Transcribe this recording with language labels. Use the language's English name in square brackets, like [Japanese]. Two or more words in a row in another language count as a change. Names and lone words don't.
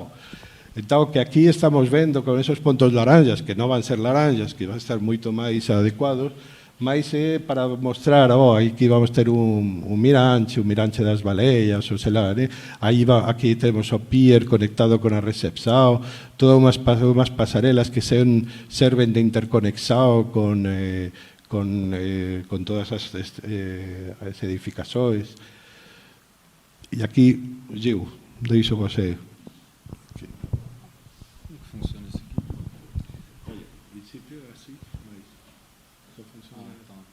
[Galician] Entón, que aquí estamos vendo con esos pontos laranjas, que non van ser laranjas, que van estar moito máis adecuados, máis é para mostrar, aquí vamos ter un miranche das baleias, [Portuguese] ou sei lá, [Galician] aquí temos o pier conectado con a recepción, todas unhas pasarelas que serven de interconexión con todas as edificações. E aquí, Gil, [Portuguese] deixo você. Funciona isso aqui. Olha, o princípio é assim, mas só funciona assim.